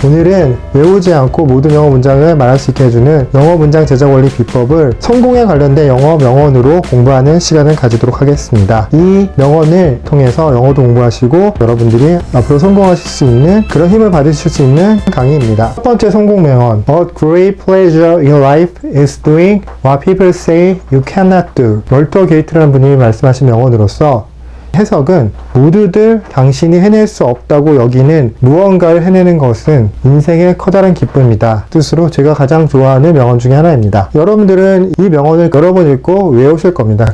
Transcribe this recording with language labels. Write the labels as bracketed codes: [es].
[ko] 오늘은 외우지 않고 모든 영어 문장을 말할 수 있게 해주는 영어 문장 제작 원리 비법을 성공에 관련된 영어 명언으로 공부하는 시간을 가지도록 하겠습니다. 이 명언을 통해서 영어도 공부하시고 여러분들이 앞으로 성공하실 수 있는 그런 힘을 받으실 수 있는 강의입니다. 첫 번째 성공 명언. [en] A great pleasure in life is doing what people say you cannot do. [ko] 월터 게이트라는 분이 말씀하신 명언으로서 해석은 모두들 당신이 해낼 수 없다고 여기는 무언가를 해내는 것은 인생의 커다란 기쁨이다. 뜻으로 제가 가장 좋아하는 명언 중에 하나입니다. 여러분들은 이 명언을 여러 번 읽고 외우실 겁니다.